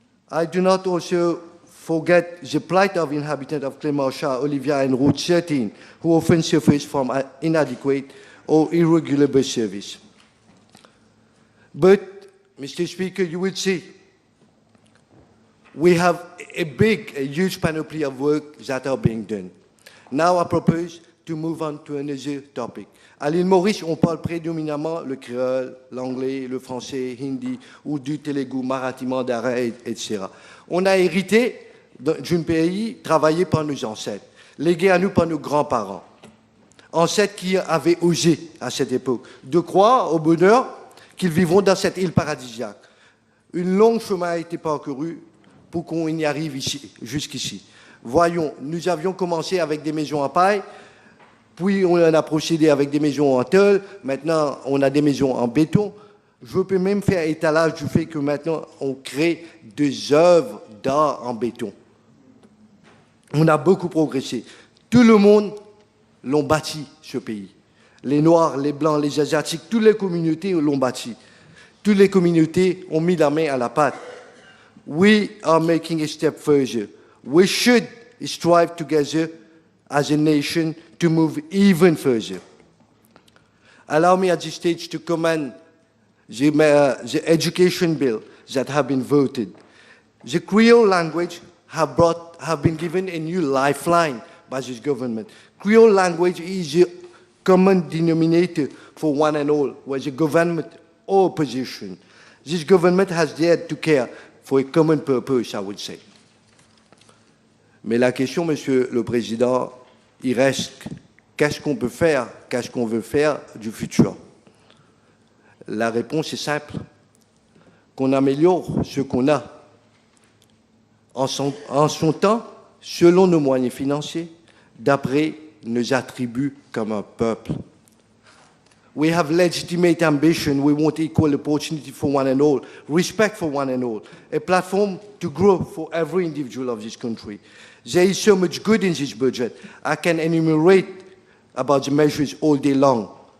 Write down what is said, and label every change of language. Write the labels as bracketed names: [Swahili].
[English] I do not also forget the plight of inhabitants of Clémenceau, Olivia, and Route 13, who often suffers from inadequate or irregular bus service. But, Mr. Speaker, you will see, we have a huge panoply of work that are being done. Now I propose to move on to another topic. [French] À l'île Maurice, on parle prédominamment le créole, l'anglais, le français, hindi, ou du télougou, marathi, mandarin, etc. On a hérité d'un pays travaillé par nos ancêtres, légué à nous par nos grands-parents. Ancêtres qui avaient osé, à cette époque, de croire au bonheur qu'ils vivront dans cette île paradisiaque. Une longue chemin a été parcouru pour qu'on y arrive ici, jusqu'ici. Voyons, nous avions commencé avec des maisons en paille, puis on a procédé avec des maisons en tôle, maintenant on a des maisons en béton. Je peux même faire étalage du fait que maintenant on crée des œuvres d'art en béton. On a beaucoup progressé. Tout le monde l'ont bâti, ce pays. Les Noirs, les Blancs, les Asiatiques, toutes les communautés l'ont bâti. Toutes les communautés ont mis la main à la pâte. [English] We are making a step further. We should strive together as a nation to move even further. Allow me at this stage to commend the education bill that have been voted. The Creole language have been given a new lifeline by this government. Creole language is a common denominator for one and all, whether government or opposition. This government has dared to care for a common purpose, I would say. [French] Mais la question, Monsieur le Président, il reste qu'est-ce qu'on peut faire, qu'est-ce qu'on veut faire du futur? La réponse est simple, qu'on améliore ce qu'on a en son temps, selon nos moyens financiers, d'après nos attributs comme un peuple. [English] We have legitimate ambition. We want equal opportunity for one and all, respect for one and all, a platform to grow for every individual of this country. There is so much good in this budget. I can enumerate about the measures all day long.